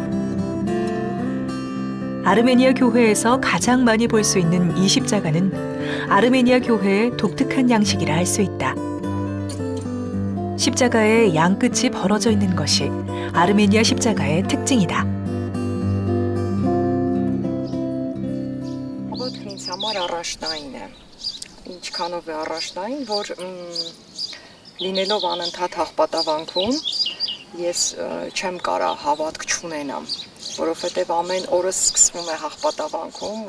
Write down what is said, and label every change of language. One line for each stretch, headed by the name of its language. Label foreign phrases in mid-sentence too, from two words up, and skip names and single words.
Korean: 아르메니아 교회에서 가장 많이 볼 수 있는 이 십자가는 아르메니아 교회의 독특한 양식이라 할 수 있다. 십자가의 양끝이 벌어져 있는 것이 아르메니아 십자가의 특징이다.
Armenian: Ոտքն ինձ համար առաջնային է։ Ինչքանով է առաջնային, որ լինելով անընդհատ հաղպատավանքում ես չեմ կարա հավատք չունենամ, որովհետև ամեն օրս սկսվում է հաղպատավանքում